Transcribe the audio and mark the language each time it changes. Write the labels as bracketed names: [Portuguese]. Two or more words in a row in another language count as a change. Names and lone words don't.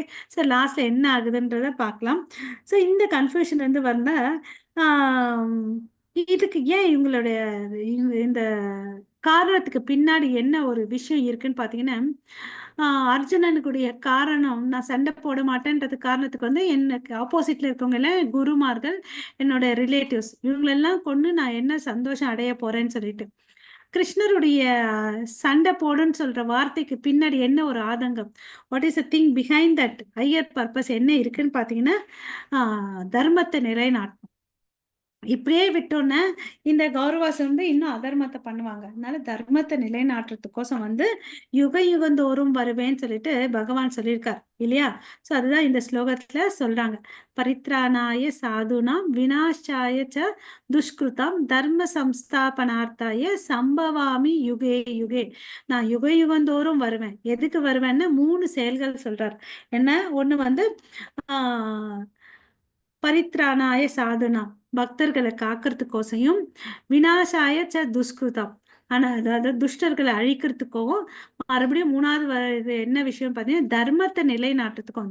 [Tamil] ஸோ லாஸ்ட்ல என்ன ஆகுதுன்றத பார்க்கலாம். ஸோ இந்த கன்ஃபியூஷன் வந்து வந்தா ஆம், இதுக்கு ஏன் இவங்களுடைய இந்த காரணத்துக்கு பின்னாடி என்ன ஒரு விஷயம் இருக்குன்னு பார்த்தீங்கன்னா, அர்ஜுனனுக்குடைய காரணம், நான் சண்டை போட மாட்டேன்றது காரணத்துக்கு வந்து எனக்கு ஆப்போசிட்ல இருக்கவங்க எல்லாம் குருமார்கள், என்னோட ரிலேட்டிவ்ஸ், இவங்களெல்லாம் கொண்டு நான் என்ன சந்தோஷம் அடைய போறேன்னு சொல்லிட்டு. கிருஷ்ணருடைய சண்டை போடுன்னு சொல்ற வார்த்தைக்கு பின்னாடி என்ன ஒரு ஆதங்கம், [English] what is a thing behind that higher purpose [Tamil] என்ன இருக்குன்னு பார்த்தீங்கன்னா, தர்மத்தை நிலைநாட்டணும். இப்படியே விட்டோன்னே இந்த கௌரவாசம் வந்து இன்னும் அதர்மத்தை பண்ணுவாங்க. அதனால தர்மத்தை நிலைநாட்டுறதுக்கோசம் வந்து யுக யுகந்தோறும் வருவேன்னு சொல்லிட்டு பகவான் சொல்லியிருக்கார், இல்லையா? ஸோ அதுதான் இந்த ஸ்லோகத்துல சொல்றாங்க. [Sanskrit] परित्राणाय साधूनां विनाशाय च दुष्कृतम् धर्म संस्थापनार्थाय सम्भवामि युगे युगे. [Tamil] நான் யுக யுகந்தோறும் வருவேன். எதுக்கு வருவேன்னா 3 செயல்கள் சொல்றார். என்ன? ஒண்ணு வந்து ஆஹ் [Sanskrit] परित्राणाय साधूना, [Tamil] பக்தர்களை காக்கிறதுக்கோசையும், [Sanskrit] विनाशाय च दुष्कृतम्, [Tamil] ஆனா அதாவது துஷ்டர்களை அழிக்கிறதுக்கும், மறுபடியும் 3வது இது என்ன விஷயம் பார்த்தீங்கன்னா தர்மத்தை நிலைநாட்டுறதுக்கும்.